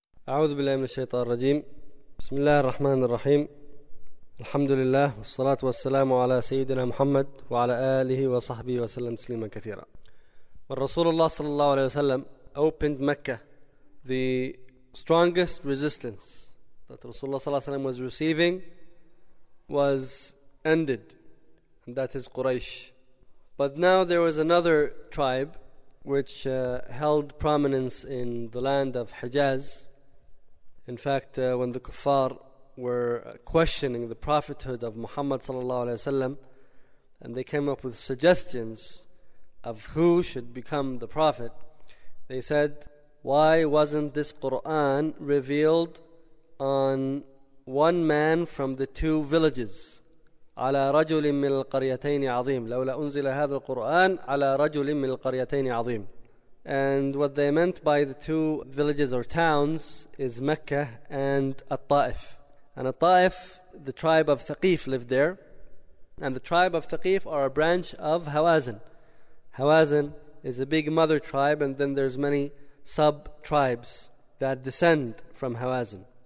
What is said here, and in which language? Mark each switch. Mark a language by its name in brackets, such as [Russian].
[Arabic] أعوذ بالله من الشيطان الرجيم. بسم الله الرحمن الرحيم. الحمد لله والصلاة والسلام على سيدنا محمد وعلى آله وصحبه وسلم تسليما كثيرا. والرسول الله صلى الله عليه وسلم [English] opened Mecca, the strongest resistance that Rasulullah [Arabic] صلى الله عليه وسلم [English] was receiving was ended, and that is Quraysh. But now there was another tribe which held prominence in the land of Hijaz. In fact, when the Kuffar were questioning the prophethood of Muhammad sallallahu alaihi wasallam, and they came up with suggestions of who should become the prophet, they said, why wasn't this Quran revealed on one man from the two villages, [Arabic] على رجل من القريتين عظيم. لولا أنزل هذا القرآن على رجل من القريتين عظيم. [English] And what they meant by the two villages or towns is Mecca and At-Ta'if. And At-Ta'if, the tribe of Thaqif lived there. And the tribe of Thaqif are a branch of Hawazin. Hawazin is a big mother tribe, and then there's many sub-tribes that descend from Hawazin.